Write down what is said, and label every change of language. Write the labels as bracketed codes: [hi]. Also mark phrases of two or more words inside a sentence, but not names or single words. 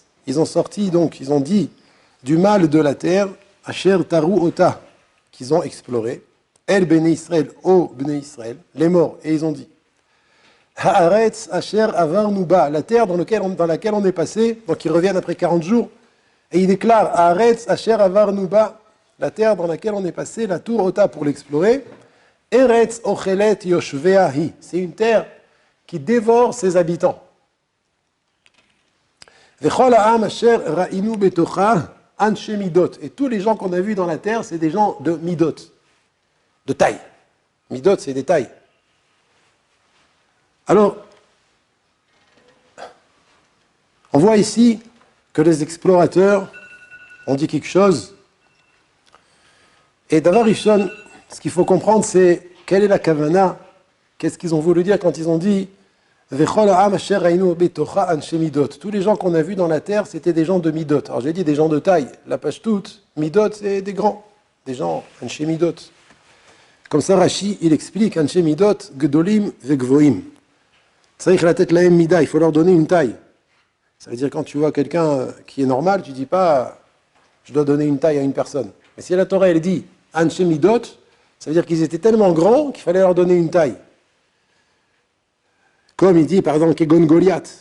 [fr] Ils ont sorti, donc, ils ont dit du mal de la terre, [he] אשר תרו אתה, [fr] qu'ils ont exploré, [he] אל בני ישראל, אל בני ישראל, [fr] les morts, et ils ont dit, [he] הארץ אשר עברנו בה, [fr] la terre dans laquelle on est passé, donc ils reviennent après 40 jours, et ils déclarent, [he] הארץ אשר עברנו בה, [fr] la terre dans laquelle on est passé, [he] לתור אתה [fr] pour l'explorer, [he] ארץ אוכלת יושביה, [fr] c'est une terre qui dévore ses habitants. [he] וכל העם אשר ראינו בתוכה אנשי מדות. [fr] Et tous les gens qu'on a vus dans la terre, c'est des gens de midot, de taille. Midot, c'est des tailles. Alors, on voit ici que les explorateurs ont dit quelque chose. Et [he] דבר ראשון, [fr] ce qu'il faut comprendre, c'est quelle est la kavana, qu'est-ce qu'ils ont voulu dire quand ils ont dit [he] וכל העם אשר ראינו בתוכה אנשי מדות. [fr] Tous les gens qu'on a vus dans la terre, c'était des gens de midot. Alors j'ai dit des gens de taille. La pashtout, midot, c'est des grands, des gens [he] אנשי מדות. [fr] Comme ça, Rashi, il explique [he] אנשי מדות גדולים וגבוהים. [fr] C'est vrai que la tête la mida, il faut leur donner une taille. Ça veut dire quand tu vois quelqu'un qui est normal, tu dis pas je dois donner une taille à une personne. Mais si la Torah elle dit [he] אנשי מדות, [fr] ça veut dire qu'ils étaient tellement grands qu'il fallait leur donner une taille. Comme il dit, par exemple, Kegon Goliath.